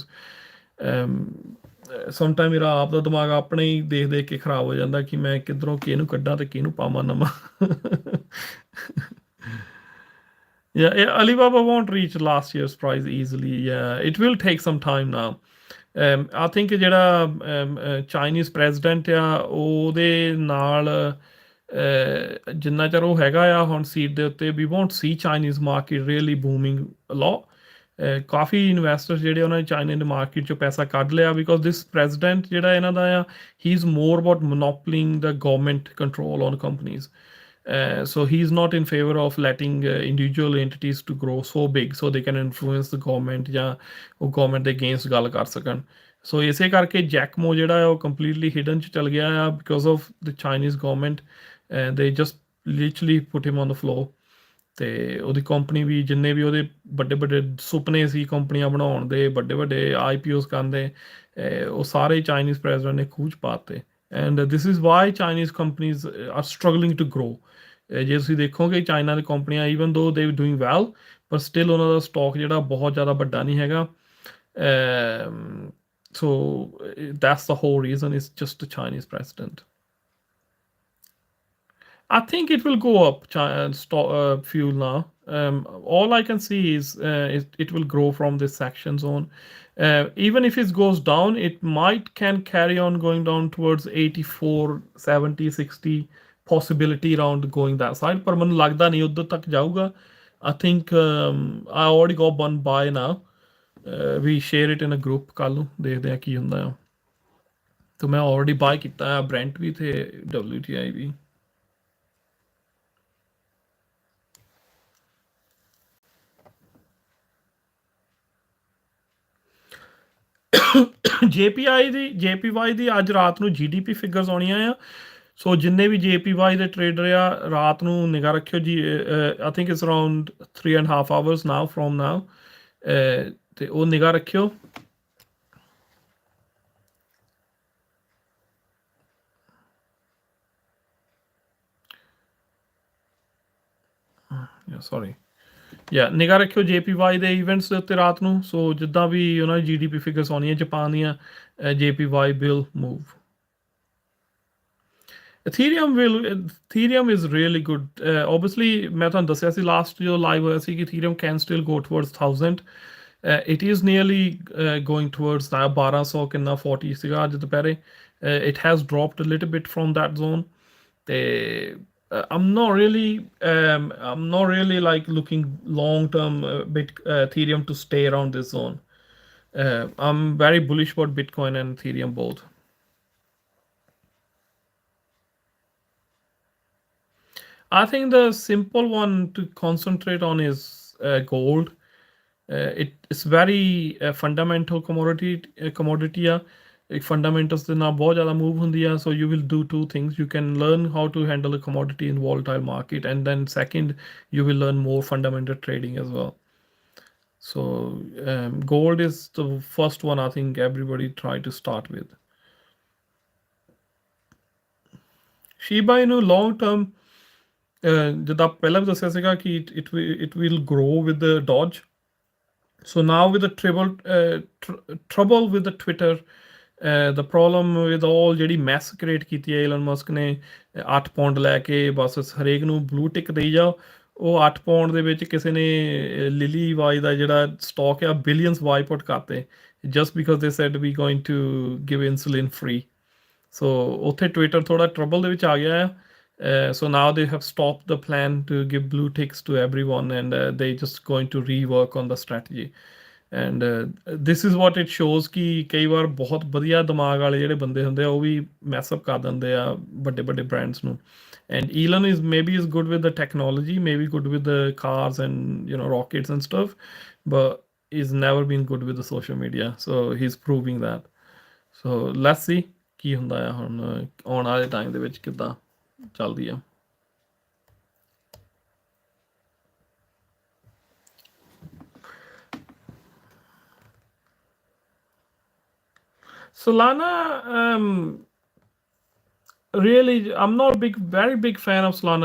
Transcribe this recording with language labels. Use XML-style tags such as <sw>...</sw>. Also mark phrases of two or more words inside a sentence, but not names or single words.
<pa>Sometimes ਮੇਰਾ ਆਪ ਦਾ ਦਿਮਾਗ ਆਪਣੇ ਹੀ ਦੇਖ ਕੇ ਖਰਾਬ ਹੋ ਜਾਂਦਾ ਕਿ ਮੈਂ ਕਿੱਧਰੋਂ ਕਿਹਨੂੰ ਕੱਢਾਂ ਤੇ ਕਿਹਨੂੰ ਪਾਵਾਂ ਨਵਾਂ।</pa> <en>Yeah, Alibaba won't reach last year's price easily. Yeah, it will take some time now. I think</en> <pa>ਜਿਹੜਾ</pa> <en>Chinese president</en> <pa>ਆ ਉਹਦੇ ਨਾਲ ਜਿੰਨਾ ਚਿਰ ਉਹ ਹੈਗਾ ਆ ਹੁਣ ਸੀਟ ਦੇ ਉੱਤੇ,</pa> <en>we won't see Chinese market really booming though.</en> <pa>ਕਾਫੀ ਇਨਵੈਸਟਰਸ ਜਿਹੜੇ ਉਹਨਾਂ ਨੇ ਚਾਈਨਾ ਦੀ ਮਾਰਕੀਟ 'ਚੋਂ ਪੈਸਾ ਕੱਢ ਲਿਆ,</pa> <en>because this president</en> <pa>ਜਿਹੜਾ ਇਹਨਾਂ ਦਾ ਆ,</pa> <en>he is more about monopolying the government control on companies. So he's not in favor of letting individual entities to grow so big so they can influence the government</en> <pa>ਜਾਂ ਉਹ ਗਵਰਨਮੈਂਟ ਦੇ ਅਗੇਂਸਟ ਗੱਲ ਕਰ ਸਕਣ। ਸੋ ਇਸੇ ਕਰਕੇ ਜੈਕਮੋ ਜਿਹੜਾ ਹੈ ਉਹ</pa> <en>completely hidden</en> <pa>'ਚ ਚਲ ਗਿਆ ਆ</pa> <en>because of the Chinese government. they just literally put him on the floor.</en> <pa>ਤੇ ਉਹਦੀ ਕੰਪਨੀ ਵੀ, ਜਿੰਨੇ ਵੀ ਉਹਦੇ ਵੱਡੇ ਵੱਡੇ ਸੁਪਨੇ ਸੀ ਕੰਪਨੀਆਂ ਬਣਾਉਣ ਦੇ, ਵੱਡੇ ਵੱਡੇ IPOs ਕਰਨ ਦੇ, ਉਹ ਸਾਰੇ ਚਾਈਨੀਜ਼ ਪ੍ਰੈਜ਼ੀਡੈਂਟ ਨੇ ਖੂਹ 'ਚ ਪਾਤੇ।</pa> <en>and this is why Chinese companies are struggling to grow.</en> <pa>ਜੇ ਤੁਸੀਂ ਦੇਖੋਗੇ ਚਾਈਨਾ ਦੀ ਕੰਪਨੀਆਂ,</pa> <en>even though they doing well,</en> <pa>ਪਰ ਸਟਿਲ ਉਹਨਾਂ ਦਾ ਸਟਾਕ ਜਿਹੜਾ ਬਹੁਤ ਜ਼ਿਆਦਾ ਵੱਡਾ ਨਹੀਂ ਹੈਗਾ।</pa> <en>so that's the whole reason, is just the Chinese president. I think it will go up, fuel now. All I can see is it will grow from this section zone. Even if it goes down, it might can carry on going down towards 84, 70, 60 possibility around going that side.</en> <pa>ਪਰ ਮੈਨੂੰ ਲੱਗਦਾ ਨਹੀਂ ਉਧਰ ਤੱਕ ਜਾਊਗਾ।</pa> <en>I think I already got one buy now. We share it in a group,</en> <pa>ਕੱਲ ਨੂੰ ਦੇਖਦੇ ਆ ਕੀ ਹੁੰਦਾ ਆ। ਤਾਂ ਮੈਂ</pa> <en>already buy</en> <pa>ਕੀਤਾ ਹੈ Brent ਵੀ ਤੇ WTI ਵੀ। JPY ਦੀ ਅੱਜ ਰਾਤ ਨੂੰ GDP ਫਿਗਰਸ ਆਉਣੀਆਂ ਆ। ਸੋ ਜਿੰਨੇ ਵੀ JPY ਦੇ ਟ੍ਰੇਡਰ ਆ, ਰਾਤ ਨੂੰ ਨਿਗਾਹ ਰੱਖਿਓ ਜੀ।</pa> <en>I think it's around 3.5 hours now from now।</en> <pa>ਤੇ ਉਹ ਨਿਗਾਹ ਰੱਖਿਓ। ਸੌਰੀ, ਨਿਗਾਹ ਰੱਖਿਓ JPY ਦੇ ਇਵੈਂਟਸ ਦੇ ਉੱਤੇ ਰਾਤ ਨੂੰ। ਸੋ ਜਿੱਦਾਂ ਵੀ ਉਹਨਾਂ ਦੀ GDP ਫਿਗਰਸ ਆਉਣੀਆਂ ਜਾਪਾਨ ਦੀਆਂ,</pa> <en>JPY will move. Ethereum is really good.</en> <pa>Obviously ਮੈਂ ਤੁਹਾਨੂੰ ਦੱਸਿਆ ਸੀ ਲਾਸਟ ਜੋ ਲਾਈਵ ਹੋਇਆ ਸੀ ਕਿ</pa> <en>Ethereum can still go towards 1000. It is nearly going towards 1200</en> <pa>ਕਿੰਨਾ 40 ਸੀਗਾ ਅੱਜ ਦੁਪਹਿਰੇ।</pa> <en>It has dropped a little bit from that zone. ਤੇ I'm not really like looking long term Ethereum to stay around this zone. I'm very bullish about Bitcoin and Ethereum both. I think the simple one to concentrate on is gold. It's very fundamental commodity ਆ।</en> <pa>fundamentals ਦੇ ਨਾਲ ਬਹੁਤ ਜ਼ਿਆਦਾ move ਹੁੰਦੀ ਆ।</pa> <en>So you will do two things. You can learn how to handle a commodity in volatile market, and then second, you will learn more fundamental trading as well. So gold is the first one I think everybody try to start with. Shiba Inu long term,</en> <pa>ਜਿੱਦਾਂ ਪਹਿਲਾਂ ਵੀ ਦੱਸਿਆ ਸੀਗਾ ਕਿ</pa> <en>it will grow with the Doge. So now with the trouble with the Twitter, the problem with all</en> <pa>ਜਿਹੜੀ</pa> <en>mess create</en> <pa>ਕੀਤੀ ਹੈ ਈਲਨ ਮਸਕ ਨੇ 8 ਪੌਂਡ ਲੈ ਕੇ ਬਸ ਹਰੇਕ ਨੂੰ</pa> <en>blue tick</en> <pa>ਦੇਈ ਜਾਓ। ਉਹ 8 ਪੌਂਡ ਦੇ ਵਿੱਚ ਕਿਸੇ ਨੇ ਲਿਲੀ ਵਾਈ ਦਾ ਜਿਹੜਾ ਸਟਾਕ ਆ</pa> <en>billions wipe out ਕਰਤੇ just because they said we going to give insulin free.</en> <pa>ਸੋ ਉੱਥੇ ਟਵਿੱਟਰ ਥੋੜਾ ਟਰਬਲ ਦੇ ਵਿੱਚ ਆ ਗਿਆ ਆ।</pa> <en>So now they have stopped the plan to give blue ticks to everyone, and they just going to rework on the strategy. And this is what it shows</en> <pa>ਕਿ ਕਈ ਵਾਰ ਬਹੁਤ ਵਧੀਆ ਦਿਮਾਗ ਵਾਲੇ ਜਿਹੜੇ ਬੰਦੇ ਹੁੰਦੇ ਆ ਉਹ ਵੀ ਮੈਸਅਪ ਕਰ ਦਿੰਦੇ ਆ ਵੱਡੇ ਵੱਡੇ ਬ੍ਰਾਂਡਸ ਨੂੰ।</pa> <en>And Elon is maybe is good with the technology, maybe good with the cars and rockets and stuff, but he's never been good with the social media. So he's proving that. So let's see</en> <pa>ਕੀ ਹੁੰਦਾ ਆ ਹੁਣ ਆਉਣ ਵਾਲੇ ਟਾਈਮ ਦੇ ਵਿੱਚ ਕਿੱਦਾਂ ਚੱਲਦੀ ਆ।</pa> <en>Solana, really I'm not very big fan of Solana।</en>